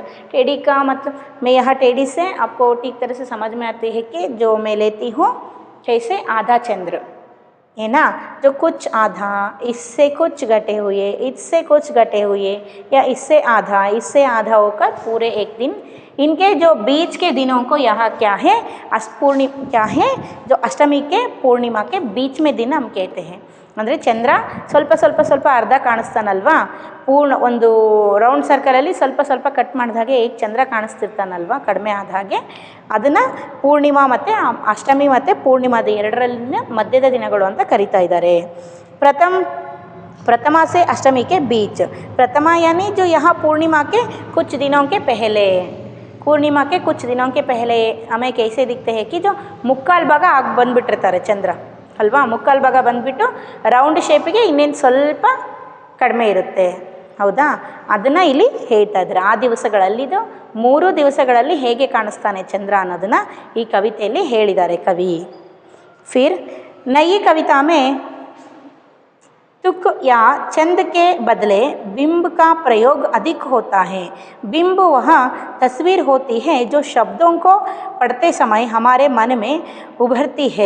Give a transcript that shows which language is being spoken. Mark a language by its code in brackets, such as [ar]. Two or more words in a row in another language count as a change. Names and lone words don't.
[hi] टेढ़ी का मतलब मैं यहाँ टेढ़ी से आपको ठीक तरह से समझ में आती है कि जो मैं लेती हूँ कैसे आधा चंद्र है ना, जो कुछ आधा, इससे कुछ घटे हुए, इससे कुछ घटे हुए, या इससे आधा होकर पूरे एक दिन, इनके जो बीच के दिनों को यहाँ क्या है, क्या है, जो अष्टमी के पूर्णिमा के बीच में दिन हम कहते हैं। [kn] ಅಂದರೆ ಚಂದ್ರ ಸ್ವಲ್ಪ ಅರ್ಧ ಕಾಣಿಸ್ತಾನಲ್ವಾ, ಪೂರ್ಣ ಒಂದು ರೌಂಡ್ ಸರ್ಕಲಲ್ಲಿ ಸ್ವಲ್ಪ ಕಟ್ ಮಾಡಿದ ಹಾಗೆ ಈಗ ಚಂದ್ರ ಕಾಣಿಸ್ತಿರ್ತಾನಲ್ವಾ ಕಡಿಮೆ ಆದ ಹಾಗೆ, ಅದನ್ನು ಪೂರ್ಣಿಮಾ ಮತ್ತು ಅಷ್ಟಮಿ ಮತ್ತು ಪೂರ್ಣಿಮಾದ ಎರಡರಲ್ಲಿನ ಮಧ್ಯದ ದಿನಗಳು ಅಂತ ಕರೀತಾ ಇದ್ದಾರೆ। [hi] प्रथमा से अष्टमी के बीच, प्रथमा यानी जो यहाँ पूर्णिमा के कुछ दिनों के पहले, पूर्णिमा के कुछ दिनों के पहले हमें कैसे दिखते हैं कि जो [kn] ಮುಕ್ಕಾಲು ಭಾಗ ಆಗಿ ಬಂದುಬಿಟ್ಟಿರ್ತಾರೆ ಚಂದ್ರ ಅಲ್ವಾ, ಮುಕ್ಕಾಲು ಭಾಗ ಬಂದುಬಿಟ್ಟು ರೌಂಡ್ ಶೇಪಿಗೆ ಇನ್ನೇನು ಸ್ವಲ್ಪ ಕಡಿಮೆ ಇರುತ್ತೆ, ಹೌದಾ, ಅದನ್ನು ಇಲ್ಲಿ ಹೇಳ್ತಾ ಇದ್ದಾರೆ। ಆ ದಿವಸಗಳಲ್ಲಿದು 3 ದಿವಸಗಳಲ್ಲಿ ಹೇಗೆ ಕಾಣಿಸ್ತಾನೆ ಚಂದ್ರ ಅನ್ನೋದನ್ನು ಈ ಕವಿತೆಯಲ್ಲಿ ಹೇಳಿದ್ದಾರೆ ಕವಿ। [hi] फिर नई कविता में तुक या चंद के बदले बिंब का प्रयोग अधिक होता है। बिंब वह तस्वीर होती है जो शब्दों को पढ़ते समय हमारे मन में उभरती है।